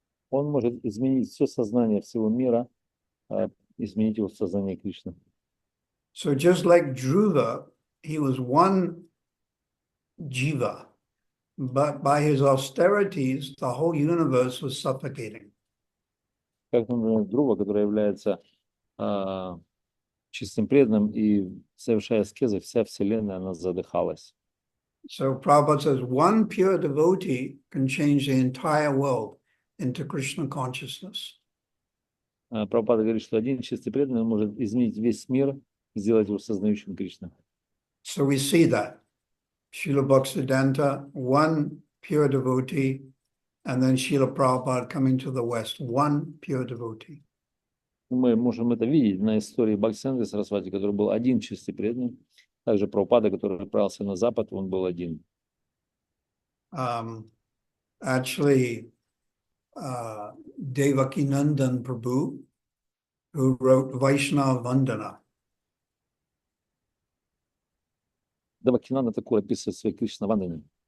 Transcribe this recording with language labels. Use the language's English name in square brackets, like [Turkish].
[Russian] он может изменить все сознание всего мира, изменить его в сознание Кришны. [English] So just like Dhruva, he was one jiva, but by his austerities, the whole universe was suffocating. [Russian] Как, например, Dhruva, который является чистым преданным и совершая аскезы, вся Вселенная, она задыхалась. [English] So Prabhupada says one pure devotee can change the entire world into Krishna consciousness. [Russian] Прабхупада говорит, что один чистый преданный может изменить весь мир, сделать его сознающим Кришну. [English] So we see that. Srila Bhaktisiddhanta, one pure devotee, and then Srila Prabhupada coming to the West, one pure devotee. [Russian] Мы можем это видеть на истории Бхактисиddханты Сарасвати, который был один чистый преданный. Также Прабхупада, который отправился на Запад, он был один. [English] Actually, Devakinandan Prabhu, who wrote Vaishnava Vandana, [Russian] Девакинанда такой описывает в своей Кришна Вандане.